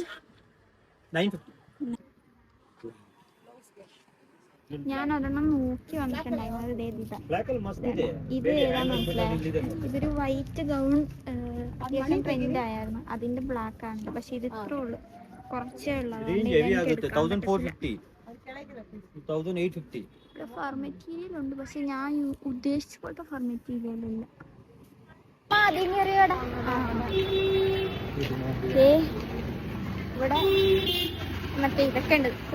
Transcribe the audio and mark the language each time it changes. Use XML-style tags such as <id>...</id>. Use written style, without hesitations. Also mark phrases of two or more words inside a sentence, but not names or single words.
<ml>950 ഞാൻ അതൊന്നും നോക്കി വന്നിട്ടുണ്ടായിരുന്നു</ml> <kn>ಬ್ಲಾಕ್ ಅಲ್ಲಿ ಮಸ್ತ್ ಇದೆ</kn> <ml>ഇത് ഏതാന്ന് മനസ്സിലായോ ഇതൊരു</ml> <en>white gown</en> <ml>അത്യാവശ്യം ട്രെൻഡ് ആയിരുന്നു അതിന്റെ ബ്ലാക്ക് ആണ് പക്ഷെ ഇത് ഇത്രേ ഉള്ളു കുറച്ചേ ഉള്ളൂ</ml> <en>fur material</en> <ml>ഉണ്ട് പക്ഷെ ഞാൻ ഉദ്ദേശിച്ച പോലത്തെ</ml> <en>fur material</en> <ml>ഇല്ല ഇവിടെ മറ്റേ ഇതൊക്കെ ഉണ്ട്</ml>